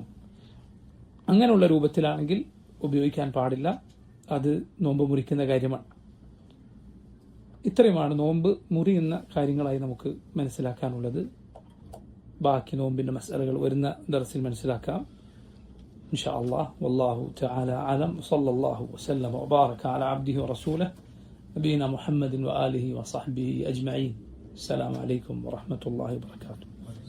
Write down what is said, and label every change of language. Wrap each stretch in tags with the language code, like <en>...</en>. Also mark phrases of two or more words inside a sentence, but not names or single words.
<ml>അങ്ങനെയുള്ള രൂപത്തിലാണെങ്കിൽ ഉപയോഗിക്കാൻ പാടില്ല, അത് നോമ്പ് മുറിക്കുന്ന കാര്യമാണ്. ഇത്രയുമാണ് നോമ്പ് മുറിയുന്ന കാര്യങ്ങളായി നമുക്ക് മനസ്സിലാക്കാനുള്ളത്. ബാക്കി നോമ്പിൻ്റെ മസലകൾ വരുന്ന ദർസിൽ മനസ്സിലാക്കാം</ml> <ar>إن شاء الله. والله تعالى أعلم. صلى الله وسلم وبارك على عبده ورسوله نبينا محمد وآله وصحبه أجمعين. السلام عليكم ورحمة الله وبركاته.</ar>